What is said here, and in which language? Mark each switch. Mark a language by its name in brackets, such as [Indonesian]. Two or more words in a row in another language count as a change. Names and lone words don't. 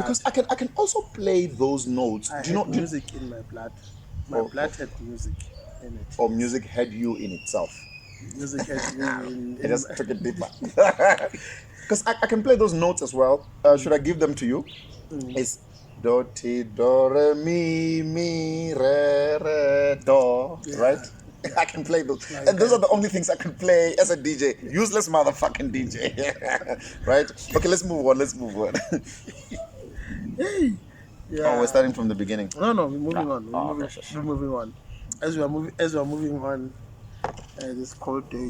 [English] Because I can also play those notes. I had music in my blood. My blood had music in it. Or music had you in itself. Music had me in. I just took it deeper. Because I can play those notes as well. Should I give them to you? It's do, ti, do, re, mi, re, do. Yeah. Right? I can play those. Like and those are the only things I can play as a DJ. Useless motherfucking DJ. Right? Okay, let's move on. Hey. Yeah. Oh, we're starting from the beginning. No, we're moving on. We're moving on. As we are moving on, this cold day.